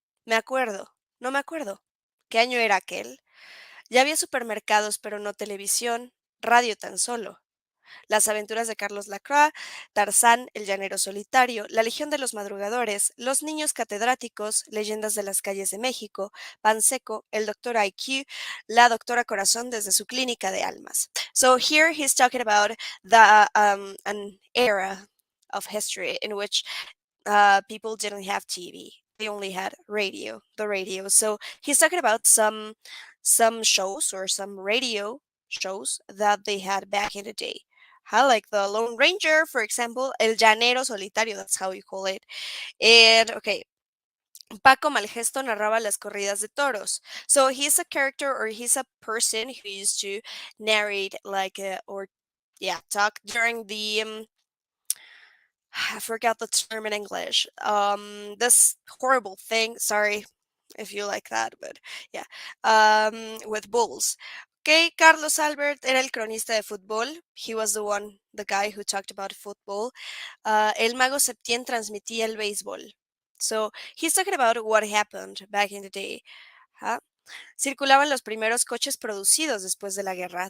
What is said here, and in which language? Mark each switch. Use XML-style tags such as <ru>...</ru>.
<es>Me acuerdo, no me acuerdo. ¿Qué año era aquel? Ya había supermercados, pero no televisión, radio tan solo. Las aventuras de Carlos Lacroix, Tarzán, el llanero solitario, La Legión de los Madrugadores, Los niños catedráticos, Leyendas de las calles de México, Panseco, el doctor IQ, la doctora Corazón desde su clínica de almas.</es> <en>So here he's talking about an era of history in which people didn't have TV. They only had the radio. So he's talking about some shows or some radio shows that they had back in the day. Like the Lone Ranger, for example, El Llanero Solitario, that's how you call it. And okay,</en> <es>Paco Malgesto narraba las corridas de toros.</es> <en>So he's a character or he's a person who used to narrate like or yeah, talk during the I forgot the term in English. This horrible thing. Sorry if you like that, but yeah. With bulls.</en> <es>Okay, Carlos Albert era el cronista de fútbol.</es> <en>He was the guy who talked about football.</en> <es>El Mago Septién transmitía el béisbol.</es> <en>So he's talking about what happened back in the day. Huh?</en> <es>Circulaban los primeros coches producidos después de la guerra.</es>